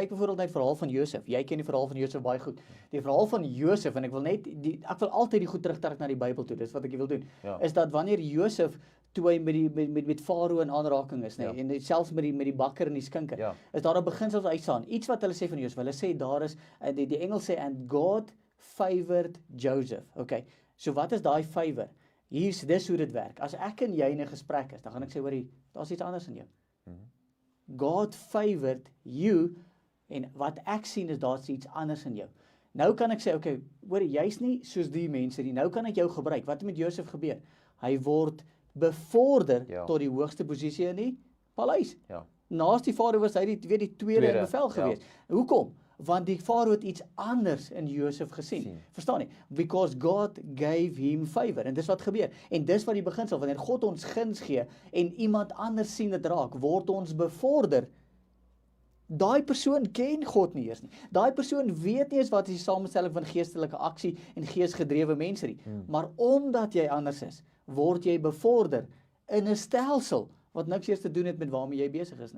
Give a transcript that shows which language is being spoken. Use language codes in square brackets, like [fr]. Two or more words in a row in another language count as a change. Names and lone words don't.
[af] Kyk byvoorbeeld net die verhaal van Josef. Jy ken die verhaal van Josef baie goed. Die verhaal van Josef, en ek wil altyd die goed terugtrek na die Bybel toe, dis wat ek wil doen, is dat wanneer Josef, toe hy met Farao in aanraking is, en selfs met die bakker en die skinker, is daar 'n beginsel wat uitstaan. Iets wat hulle sê van Josef, hulle sê daar is, die Engels sê, [en] and God favored Joseph. [af] Okay, so wat is daai favor? Dis hoe dit werk. As ek en jy in 'n gesprek is, dan gaan ek sê, hoorie, daar's iets anders in jou. [en] God favored you, [af] en wat ek sien is daar's iets anders in jou. Nou kan ek sê, okay, hoor, jy's nie soos die mense nie, nou kan ek jou gebruik. Wat het met Josef gebeur? Hy word bevorder tot die hoogste posisie in die paleis. Naas die Farao was hy die tweede in bevel gewees. Hoekom? Want die Farao het iets anders in Josef gesien. Verstaan nie? [en] Because God gave him favor. [af] En dis wat gebeur. En dis wat die beginsel, wanneer God ons guns gee en iemand anders sien dit raak, word ons bevorder. Daai persoon ken God nie eers nie. Daai persoon weet nie eens wat is die samestelling van geestelike aksie en geesgedrewe mense nie. Maar omdat jy anders is, word jy bevorder in 'n stelsel wat niks eers te doen het met waarmee jy besig is nie.